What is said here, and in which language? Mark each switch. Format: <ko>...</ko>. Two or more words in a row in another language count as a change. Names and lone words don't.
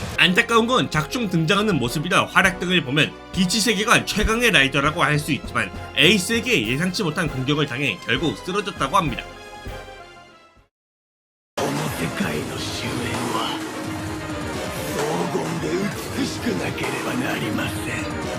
<ko>안타까운 건 작중 등장하는 모습이나 활약 등을 보면 비치 세계관 최강의 라이더라고 할 수 있지만 에이스에게 예상치 못한 공격을 당해 결국 쓰러졌다고 합니다.</ko> <ja>この世界の終焉は黄金で美しくなければなりません。</ja>